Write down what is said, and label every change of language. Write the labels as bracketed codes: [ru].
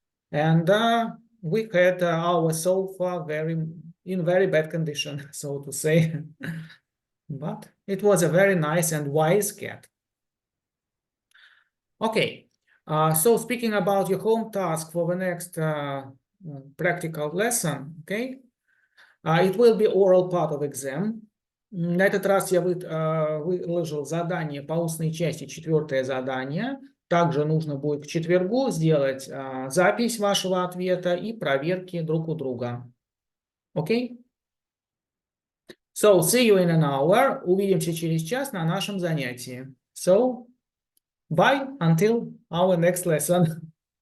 [en] And we had our sofa in very bad condition, so to say. But it was a very nice and wise cat. Okay, so speaking about your home task for the next practical lesson, okay, it will be oral part of exam. [ru] На этот раз я выложил задание по устной части, 4-е задание. Также нужно будет к четвергу сделать запись вашего ответа и проверки друг у друга. Окей? [en] So, see you in an hour. [ru] Увидимся через час на нашем занятии. [en] So, bye until our next lesson.